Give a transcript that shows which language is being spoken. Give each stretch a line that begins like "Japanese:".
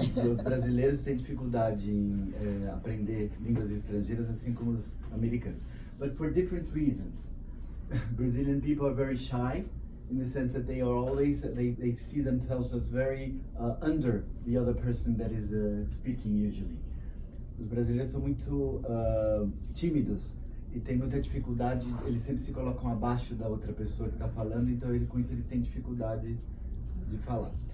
Portuguese: Os brasileiros têm dificuldade em aprender línguas estrangeiras, assim como os americanos.
English: But for different reasons. Brazilian people are very shy, in the sense that they are always, they see themselves as very under the other person that is speaking usually.
Portuguese: Os brasileiros são muito tímidos e têm muita dificuldade, eles sempre se colocam abaixo da outra pessoa que está falando, então com isso eles têm dificuldade de falar.